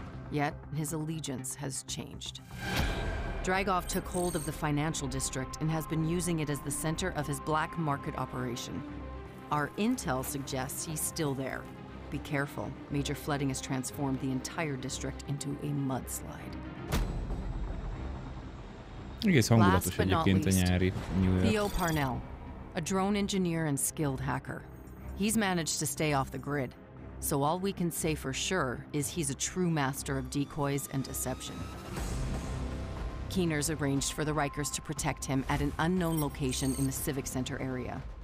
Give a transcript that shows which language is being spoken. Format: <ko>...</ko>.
<en>Yet, his allegiance has changed. Dragov took hold of the financial district and has been using it as the center of his black market operation. Our intel suggests he's still there. Be careful, major flooding has transformed the entire district into a mudslide.</en> <hu>Egész hangulatos egyébként a nyári New York.</hu> <en>Theo Parnell, a drone engineer and skilled hacker. He's managed to stay off the grid, so all we can say for sure is he's a true master of decoys and deception. Keener's arranged for the Rikers to protect him at an unknown location in the Civic Center area.</en>